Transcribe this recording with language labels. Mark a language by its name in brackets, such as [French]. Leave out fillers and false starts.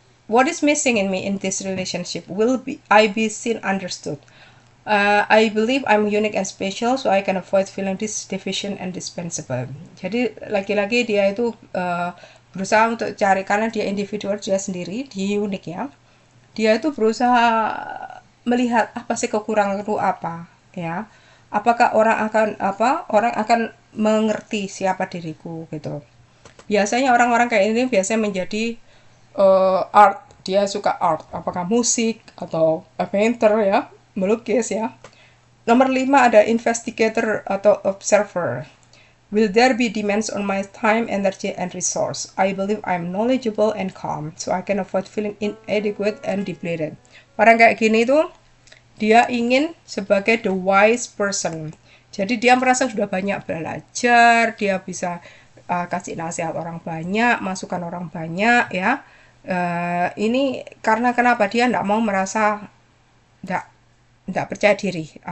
[English] what is missing in me in this relationship? Will I be seen, understood? I believe I'm unique and special, so I can avoid feeling this deficient and dispensable. [Indonesian] Jadi lagi-lagi dia itu berusaha untuk cari, karena dia individual, dia sendiri, dia unik ya. Dia itu berusaha melihat apa sih kekurangan itu apa, ya. Apakah orang akan mengerti siapa diriku gitu. Biasanya orang-orang kayak ini biasanya menjadi art, dia suka art, apakah musik atau painter ya, melukis ya. Nomor 5 ada investigator atau observer. [English] Will there be demands on my time, energy, and resource? I believe I'm knowledgeable and calm, so I can avoid feeling inadequate and depleted. [Indonesian] Orang kayak gini tuh, dia ingin sebagai the wise person. Jadi dia merasa sudah banyak belajar, dia bisa kasih nasihat orang banyak, masukan orang banyak ya. Ini karena kenapa? Dia tidak mau merasa tidak percaya diri.